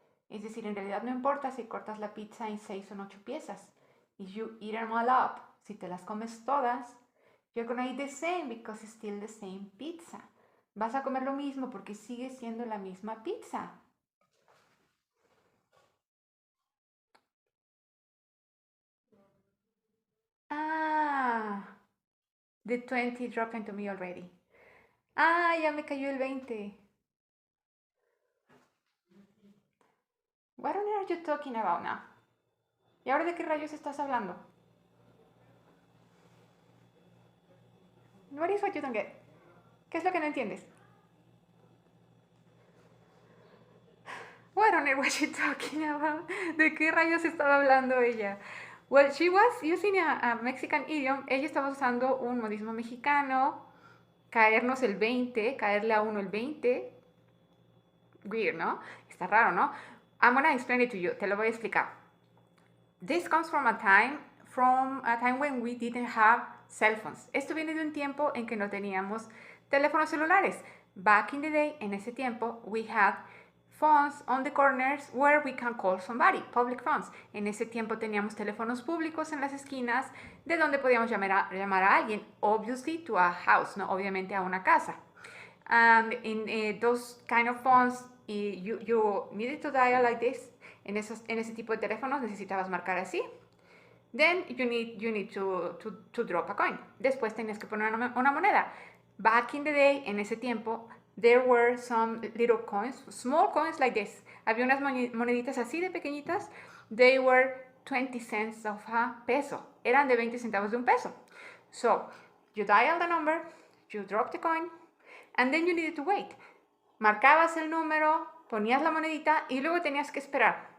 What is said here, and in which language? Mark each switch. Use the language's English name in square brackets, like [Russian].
[Spanish] Es decir, en realidad no importa si cortas la pizza en 6 o 8 piezas. [English] If you eat them all up, [Spanish] si te las comes todas, [English] you're gonna eat the same because it's still the same pizza. [Spanish] Vas a comer lo mismo porque sigue siendo la misma pizza. [English] Ah, the 20 dropped into me already. [Spanish] Ah, ya me cayó el 20. [English] What on earth are you talking about now? [Spanish] ¿Y ahora de qué rayos estás hablando? [English] What is what you don't get? [Spanish] ¿Qué es lo que no entiendes? [English] What on earth was she talking about? [Spanish] ¿De qué rayos estaba hablando ella? [English] Well, she was using a Mexican idiom. [Spanish] Ella estaba usando un modismo mexicano. Caernos el 20, caerle a uno el 20. [English] Weird, [Spanish] ¿no? Está raro, ¿no? [English] I'm gonna explain it to you. [Spanish] Te lo voy a explicar. [English] This comes from a time when we didn't have cell phones. [Spanish] Esto viene de un tiempo en que no teníamos teléfonos celulares. [English] Back in the day, [Spanish] en ese tiempo, [English] we had phones on the corners where we can call somebody, public phones. [Spanish] En ese tiempo teníamos teléfonos públicos en las esquinas de donde podíamos llamar a alguien, [English] obviously to a house, [Spanish] no, obviamente a una casa. [English] And in those kind of phones, you needed to dial like this. [Spanish] En ese tipo de teléfonos necesitabas marcar así. [English] Then you need to drop a coin. [Spanish] Después tenías que poner una moneda. [English] Back in the day, [Spanish] en ese tiempo, [English] there were some little coins, small coins like this. [Spanish] Había unas moneditas así de pequeñitas. [English] They were 20 cents of a peso. [Spanish] Eran de 20 centavos de un peso. [English] So, you dial the number, you drop the coin, and then you needed to wait. [Spanish] Marcabas el número, ponías la monedita y luego tenías que esperar.